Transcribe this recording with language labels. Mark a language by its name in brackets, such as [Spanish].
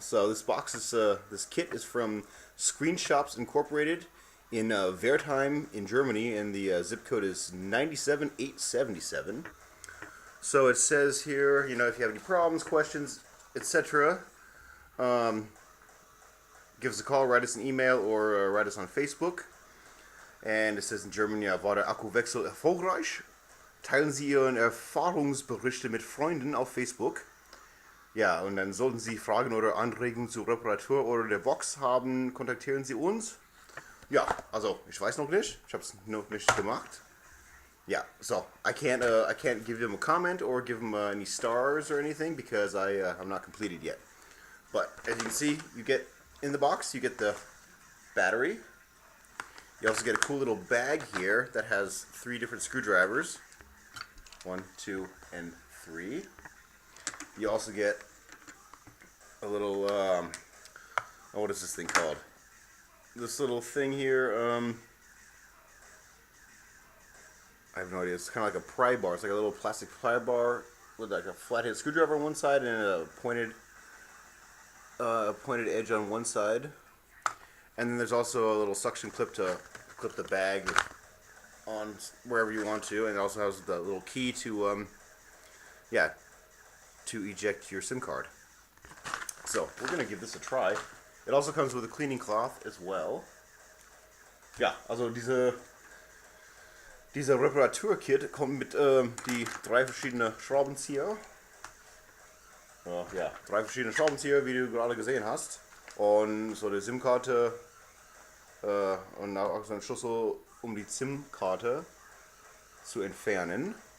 [English] So this box is, this kit is from Screenshops Incorporated in Wertheim in Germany, and the zip code is 97877. So it says here, you know, if you have any problems, questions, etc., give us a call, write us an email, or write us on Facebook. And it says in German, [German] ja, war der Akkuwechsel erfolgreich? Teilen Sie Ihren Erfahrungsberichte mit Freunden auf Facebook. Ja, und dann sollten Sie Fragen oder Anregungen zur Reparatur oder der Box haben, kontaktieren Sie uns. Ja, also, ich weiß noch nicht. Ich habe es noch nicht gemacht. [English] Yeah, so I can't give him a comment or give him any stars or anything because I'm not completed yet. But as you can see, you get in the box, you get the battery. You also get a cool little bag here that has 3 different screwdrivers. 1, 2, and 3. You also get a little oh, what is this thing called? This little thing here. I have no idea. It's kind of like a pry bar. It's like a little plastic pry bar with like a flathead screwdriver on one side and a pointed edge on one side. And then there's also a little suction clip to clip the bag on wherever you want to. And it also has the little key to, to eject your SIM card. So we're going to give this a try. It also comes with a cleaning cloth as well. [German] Ja, also dieser Reparaturkit kommt mit die 3 verschiedene Schraubenzieher. Ja, 3 verschiedene Schraubenzieher, wie du gerade gesehen hast. Und so eine SIM-Karte und auch so ein Schlüssel, um die SIM-Karte zu entfernen.